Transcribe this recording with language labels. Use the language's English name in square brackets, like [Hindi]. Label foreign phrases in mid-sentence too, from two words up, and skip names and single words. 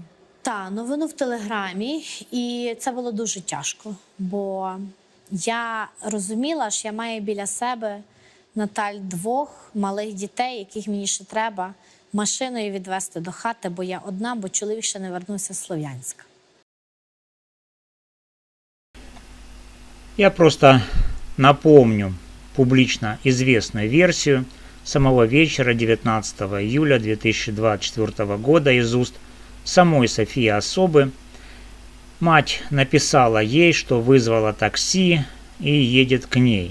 [Ukrainian] Так, новину в Телеграмі, і це було дуже тяжко, бо я розуміла, що я маю біля себе, Наталь, 2 малих дітей, яких мені ще треба машиною відвезти до хати, бо я одна, бо чоловік ще не вернувся з Слов'янська. [Russian] Я просто напомню публично известную версию самого вечера 19 июля 2024 года из уст самой Софии Особы. Мать написала ей, что вызвала такси и едет к ней.